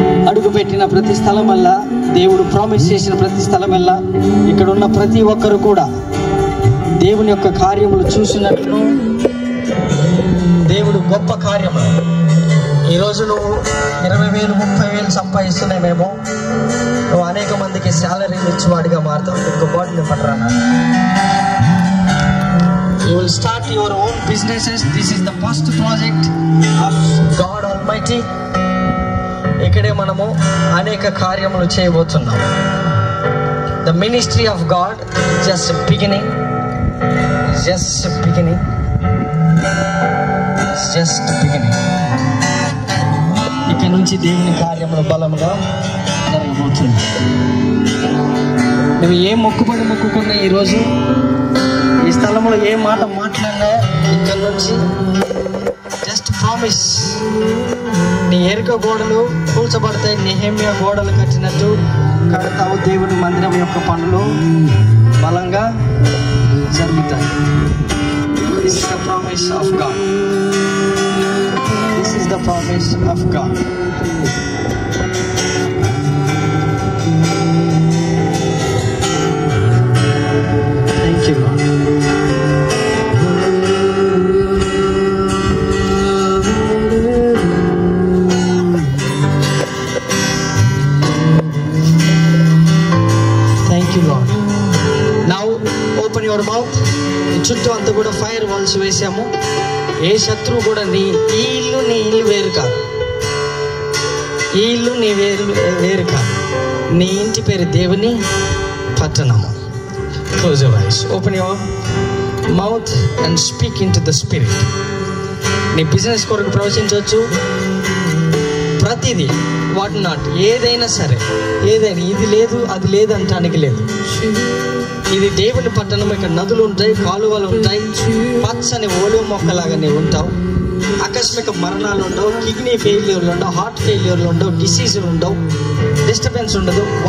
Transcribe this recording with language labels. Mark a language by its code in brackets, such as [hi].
[te] అడుగు పెట్టిన ప్రతి స్థలం వల్ల, దేవుడు ప్రామిస్ చేసిన ప్రతి స్థలం వల్ల ఇక్కడ ఉన్న ప్రతి ఒక్కరు కూడా దేవుని యొక్క కార్యములు చూసినట్లు, దేవుడు గొప్ప కార్యములు. ఈరోజు నువ్వు 20,000, 30,000 సంపాదిస్తున్నామేమో, నువ్వు అనేక మందికి శాలరీలు ఇచ్చేవాడిగా మారుతావు. ఇంకో బాటిల్ పట్టరా. [en] You will start your own businesses. This is the first project of God Almighty. [te] ఇక్కడే మనము అనేక కార్యములు చేయబోతున్నాం. [en] The ministry of God is just beginning. It's just beginning. It's just beginning. [te] ఇక నుంచి దేవుని కార్యములు బలముగా జరగబోతుంది. నువ్వు ఏ మొక్కుబడి మొక్కుకున్నా, ఈరోజు ఈ స్థలంలో ఏ మాట మాట్లాడినా, ఇక్కడ నుంచి జస్ట్ ప్రామిస్. నీ ఎరుక గోడలు కూల్చబడతాయి. నెహెమ్యా గోడలు కట్టినట్టు కడతావు. దేవుని మందిరం యొక్క పనులు బలంగా జరుగుతాయి. [en] This is the promise of God. This is the promise of God. Thank you, Lord. Thank you, Lord. Now open your mouth. [te] చుట్టూ అంతా కూడా ఫైర్ వాల్స్ వేసాము. ఏ శత్రువు కూడా నీ ఇల్లు వేరు కాదు. ఈ ఇల్లు నీ వేరు కాదు. నీ ఇంటి పేరు దేవుని పట్టణము. [en] Close your eyes. Open your mouth and speak into the spirit. [te] నీ బిజినెస్ కొరకు ప్రవచించవచ్చు. ప్రతిదీ, వాట్ నాట్, ఏదైనా సరే, ఏదైనా, ఇది లేదు అది లేదు అంటానికి లేదు. ఇది దేవుని పట్టణం. ఇక్కడ నదులు ఉంటాయి, కాలువలు ఉంటాయి, పచ్చని ఓలివ మొక్కలాగా నీవు ఉంటావు. ఆకస్మిక మరణాలు ఉండవు, కిడ్నీ ఫెయిల్యూర్లు ఉండవు, హార్ట్ ఫెయిల్యూర్లు ఉండవు, డిసీజులు ఉండవు, డిస్టర్బెన్స్ ఉండదు.